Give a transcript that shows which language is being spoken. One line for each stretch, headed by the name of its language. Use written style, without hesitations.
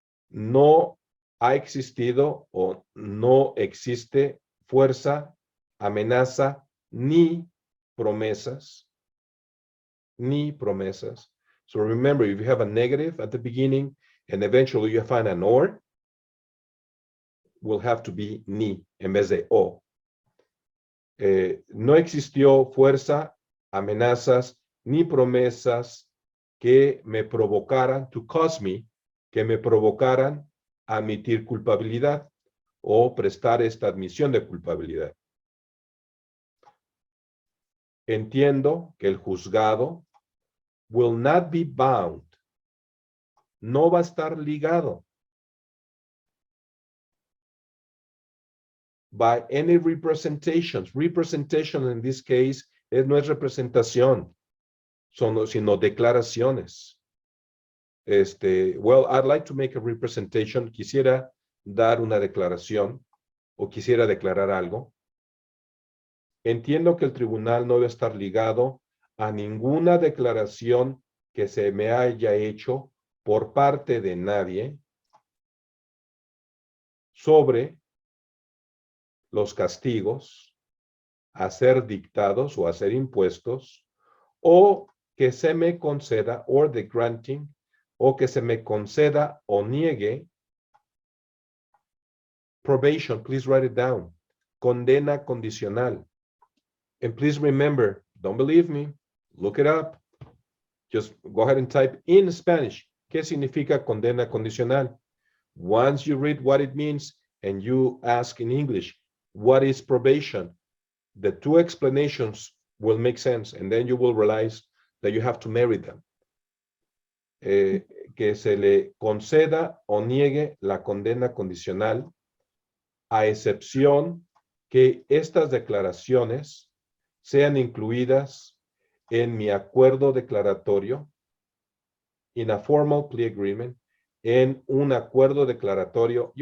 Spanish: No ha existido o no existe fuerza, amenaza, ni promesas. Ni promesas.
English: So remember, if you have a negative at the beginning and eventually you find an or, will have to be
Spanish: ni en vez de o. No existió fuerza, amenazas, ni promesas que me provocaran,
English: to cause me,
Spanish: que me provocaran a admitir culpabilidad o prestar esta admisión de culpabilidad. Entiendo que el juzgado
English: will not be bound,
Spanish: no va a estar ligado
English: by any representations. Representation in this case
Spanish: no es representación, sino declaraciones.
English: Well, I'd like to make a representation.
Spanish: Quisiera dar una declaración o quisiera declarar algo. Entiendo que el tribunal no debe estar ligado a ninguna declaración que se me haya hecho por parte de nadie sobre los castigos a ser dictados o a ser impuestos, o que se me conceda,
English: or the granting,
Spanish: o que se me conceda o niegue probation.
English: Please write it down.
Spanish: Condena condicional.
English: And please remember, don't believe me, look it up. Just go ahead and type in Spanish.
Spanish: ¿Qué significa condena condicional?
English: Once you read what it means and you ask in English, what is probation? The two explanations will make sense, and then you will realize that you have to marry them.
Spanish: Que se le conceda o niegue la condena condicional, a excepción que estas declaraciones sean incluidas en mi acuerdo declaratorio,
English: in a formal plea agreement,
Spanish: en un acuerdo declaratorio.